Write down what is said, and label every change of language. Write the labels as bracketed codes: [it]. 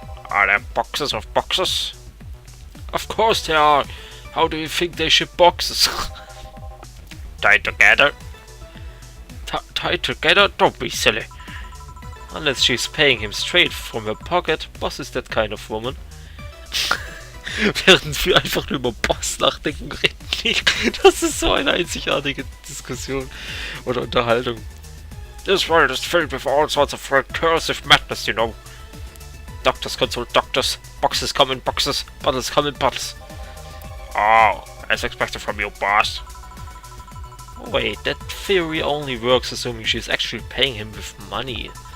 [en] Are there boxes of boxes? Of course there are. How do you think they ship boxes? Tied together? Tied together? Don't be silly. Unless she's paying him straight from her pocket. Boss is that kind of woman. [de] Während wir einfach nur über Boss nachdenken, reden nicht. Das ist so eine einzigartige Diskussion oder Unterhaltung. [en] This world is filled with all sorts of recursive madness, you know. Doctors consult doctors, boxes come in boxes, bottles come in bottles. Oh, as expected from you, boss. Wait, that theory only works assuming she's actually paying him with money.